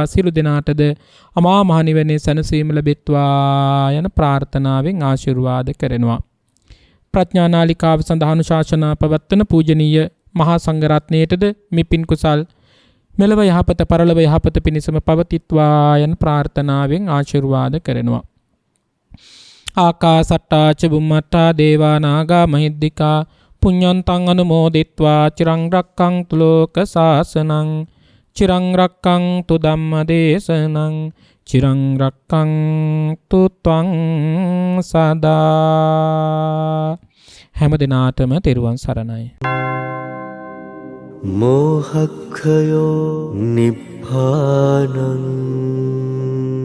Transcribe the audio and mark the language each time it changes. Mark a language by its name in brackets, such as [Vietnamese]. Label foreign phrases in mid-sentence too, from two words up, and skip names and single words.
[Sinhala] සියලු දෙනාටද අමා මහ නිවනේ සැනසීම ලැබෙත්වා යන ප්‍රාර්ථනාවෙන් ආශිර්වාද කරනවා. ප්‍රඥා නාලිකාව සඳහා අනුශාසනා පවත්වන පූජනීය මහා සංඝරත්නයටද මෙපින් කුසල් මෙලව යහපත පරලොව යහපත පිණිසම පවතිත්වා යන ප්‍රාර්ථනාවෙන් ආශිර්වාද කරනවා. [Pali] ආකාසට්ටා ච බුම්මට්ටා දේවා නාග මහිද්దికා පුඤ්ඤන්තං අනුමෝදිත්වා චිරං රක්ඛන්තු ලෝක සාසනං චිරං රක්ඛන්තු ධම්ම දේශනං චිරං රක්ඛන්තු ත්වං සදා. [Sinhala] හැම දිනාටම තෙරුවන් සරණයි. [Pali] මෝහක්ඛයෝ නිබ්බානං